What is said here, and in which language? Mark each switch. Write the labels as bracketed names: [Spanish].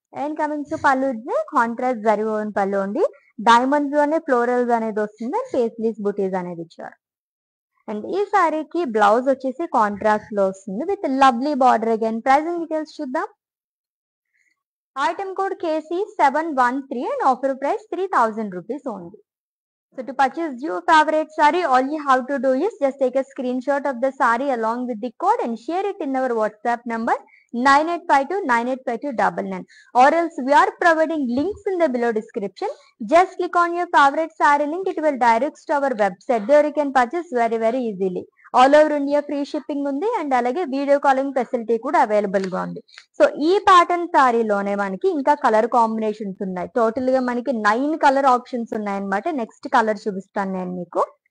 [Telugu] And coming to పళ్ళు, contrast zari oven పళ్ళు ఉంది. డైమండ్స్ లోనే ఫ్లోరల్స్ అనేది వస్తుంది అండ్ పేస్లీస్ బుటీస్ అనేది ఇచ్చారు. అండ్ ఈ సారీకి బ్లౌజ్ వచ్చేసి కాంట్రాస్ట్ లో వస్తుంది with lovely border. [English] Again pricing details చూద్దాం. Item code KC 713 and offer price 3000 rupees only. So to purchase your favorite saree, all you have to do is just take a screenshot of the saree along with the code and share it in our WhatsApp number 9852985299, or else we are providing links in the below description. Just click on your favorite saree link, it will direct to our website. There you can purchase very easily. [Telugu] All over India free shipping ఉంది and అలాగే video calling facility కూడా available గా ఉంది. So ఈ pattern సారీలోనే మనకి ఇంకా colour combinations ఉన్నాయి. Total గా మనకి 9 కలర్ ఆప్షన్స్ ఉన్నాయన్నమాట. నెక్స్ట్ కలర్ చూపిస్తాను నేను మీకు.